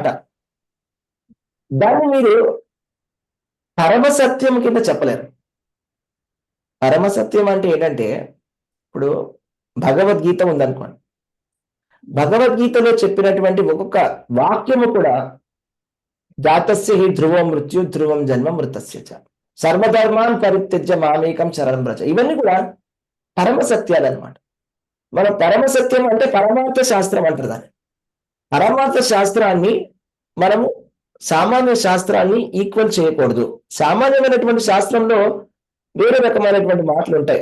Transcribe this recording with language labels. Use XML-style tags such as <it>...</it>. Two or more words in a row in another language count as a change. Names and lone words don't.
<te>దాన్ని మీరు పరమసత్యం కింద చెప్పలేరు. పరమసత్యం అంటే ఏంటంటే, ఇప్పుడు భగవద్గీత ఉందనుకోండి, భగవద్గీతలో చెప్పినటువంటి ఒక్కొక్క వాక్యము కూడా</te> <sa>జాతస్య హి ధ్రువం మృత్యు ధ్రువం జన్మ మృతస్య చ సర్వధర్మాన్ పరిత్యజ్య మామేకం శరణం వ్రజ.</sa> <te>ఇవన్నీ కూడా పరమసత్యాలు అనమాట. మన పరమసత్యం అంటే పరమార్థ శాస్త్రం అంటారు దాన్ని. పరమార్థ శాస్త్రాన్ని మనము సామాన్య శాస్త్రాన్ని ఈక్వల్ చేయకూడదు. సామాన్యమైనటువంటి శాస్త్రంలో వేరే రకమైనటువంటి మాటలు ఉంటాయి.</te>